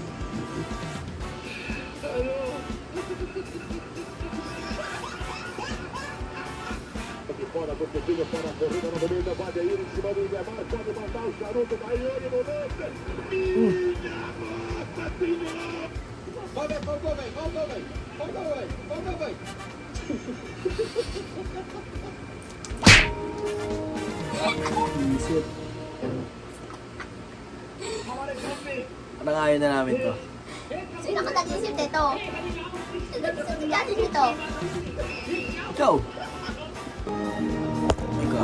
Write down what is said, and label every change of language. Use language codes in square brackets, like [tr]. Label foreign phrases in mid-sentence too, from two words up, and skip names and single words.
[pt] Fora do Coutinho, fora a corrida no meio da Badeira, em cima do Neymar, pode matar o charuto, Baiane no lance. Minha Nossa Senhora! Voltou, velho! [tl] Isip. Parang ayaw na namin to. Sino ka nag-isip nito? Sino nag-isip nito? Ikaw! Ikaw.